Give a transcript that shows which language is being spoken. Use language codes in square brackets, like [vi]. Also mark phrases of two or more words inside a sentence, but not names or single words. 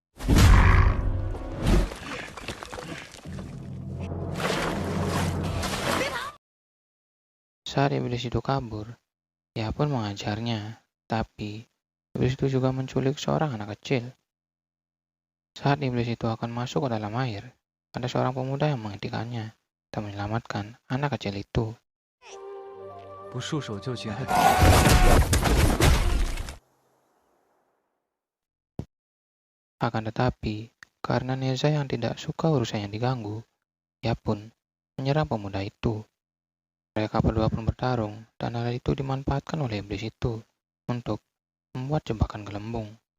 [id] Saat iblis itu kabur, ia pun mengajarnya, tapi iblis itu juga menculik seorang anak kecil. Saat iblis itu akan masuk ke dalam air, ada seorang pemuda yang menghentikannya dan menyelamatkan anak kecil itu. [zh] 不束手就擒还。 [id] Akan tetapi, karena Neza yang tidak suka urusannya diganggu, ia pun menyerang pemuda itu. Mereka berdua pun bertarung, dan hal itu dimanfaatkan oleh iblis itu untuk membuat jebakan gelembung.